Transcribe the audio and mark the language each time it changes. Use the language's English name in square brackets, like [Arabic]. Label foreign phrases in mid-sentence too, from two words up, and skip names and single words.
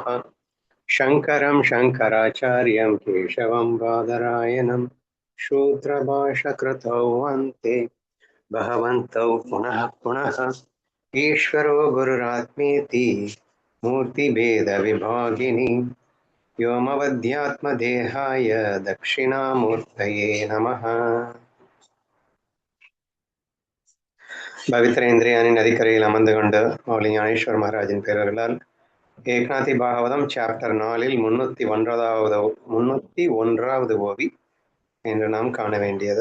[Sanskrit] शङ्करं शङ्कराचार्यं केशवं बादरायणं शूद्रभाषकृतौ वन्ते भगवन्तौ पुनः पुनः। ईश्वरो गुरुरात्मेति मूर्तिभेदविभागिनि व्योमवद्यात्मदेहाय दक्षिणामूर्तये नमः। [Tamil] பவித்ரேந்திரியானின் நதிக்கரையில் அமர்ந்து கொண்டு மௌலி ஞானேஸ்வர் மகாராஜின் பேரர்களால் ஏக்நாதி பாகவதம் சாப்டர் 4 301வது ஓவி என்று நாம் காண வேண்டியது.